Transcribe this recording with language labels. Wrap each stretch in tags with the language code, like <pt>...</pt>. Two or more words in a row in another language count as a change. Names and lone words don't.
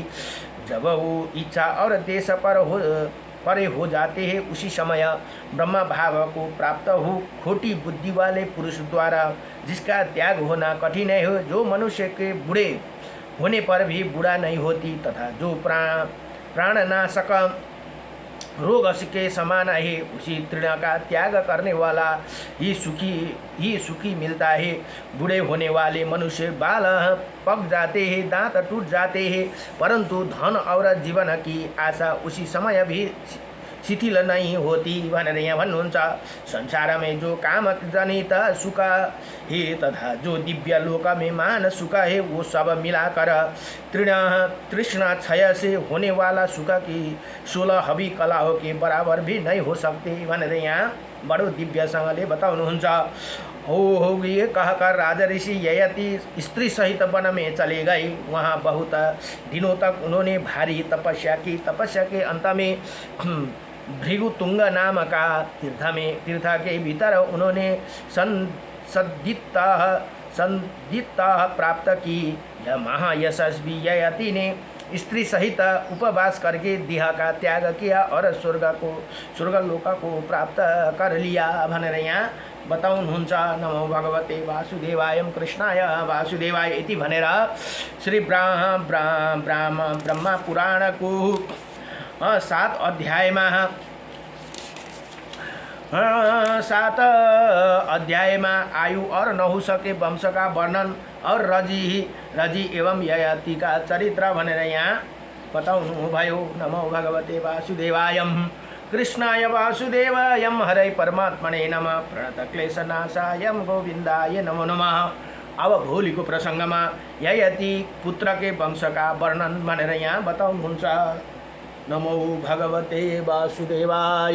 <hi>जब वो इच्छा और देश परे हो जाते हैं उसी समय ब्रह्मा भाव को प्राप्त हो खोटी बुद्धि वाले पुरुष द्वारा जिसका त्याग होना कठिन है, जो मनुष्य के बूढ़े होने पर भी बूढ़ा नहीं होती तथा जो प्राणनाशक रोग के समान है, उसी तृण का त्याग करने वाला ही सुखी मिलता है। बूढ़े होने वाले मनुष्य बाल पक जाते हैं, दांत टूट जाते हैं, परंतु धन और जीवन की आशा उसी समय भी शिथिल नहीं होती</hi> <ne>भनेर यहाँ भन्नुहुन्छ।</ne> <hi>संसार में जो काम जनित सुख है तथा जो दिव्य लोक में मान सुख है वो सब मिलाकर तृष्णा क्षय से होने वाला सुख की 16 हवी कलाओं के बराबर भी नहीं हो सकते</hi> <ne>भनेर यहाँ बड़ो दिव्यसँगले बताउनुहुन्छ।</ne> <hi>हो ये कहकर राजा ऋषि ययाति स्त्री सहित वन में चले गए। वहाँ बहुत दिनों तक उन्होंने भारी तपस्या की। तपस्या के अंत में भृगुतुंग नाम का तीर्थ के भीतर उन्होंने संदिग्धता प्राप्त की। यह महायशस्वी ययाति ने स्त्री सहित उपवास करके देह का त्याग किया और स्वर्गलोक को प्राप्त कर लिया</hi> <ne>भनेर यहाँ बताउनुहुन्छ।</ne> <sa>नमो भगवते वासुदेवाय कृष्णाय वासुदेवाय इति</sa> <hi>भनेर श्री ब्रह्मा पुराण को 7 अध्याय में आयु और नहुष के वंश का वर्णन और रजी एवं ययाति का चरित्र</hi> <ne>भनेर यहाँ बताउनु भयो।</ne> <sa>नमो भगवते वासुदेवाय कृष्णाय वासुदेवाय हरे परमात्मने नमः। प्रणत क्लेशनाशाय गोविन्दाय नमो नमः।</sa> <ne>अब भोलिको प्रसङ्गमा ययाति पुत्रकै वंशका वर्णन भनेर यहाँ बताउनुहुन्छ।</ne> <sa>नमो भगवते वासुदेवाय।</sa>